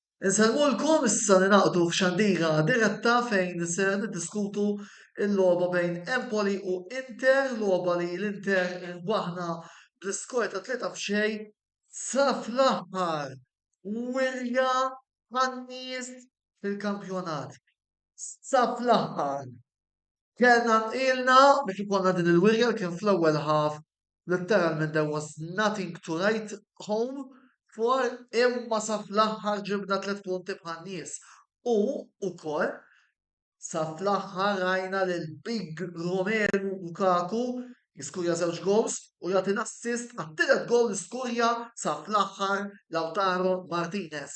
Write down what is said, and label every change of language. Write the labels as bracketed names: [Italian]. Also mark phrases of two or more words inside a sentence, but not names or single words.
[Maltese] Inselmulkom issa ninaqdu f'xandira diretta fejn ser niddiskutu il-logħba bejn Empoli u Inter, logħba li l-Inter irbaħna bl-iskor ta' 3-0 sa fl-aħħar wirja għan-nies fil-kampjonat. Sa fl-aħħar. Kellna nqilna biex ikollna din il-wirja li kien fl-ewwel half literalment [English] there was nothing to write home for [Maltese] imma sa fl-aħħar ġibna 3 punti bħal nies. U wkoll sa fl-aħħar rajna lil Big Romelu Lukaku jiskurja żewġ gols u jagħti assist għat-tielet gol iskurja sa fl-aħħar Lautaro Martinez.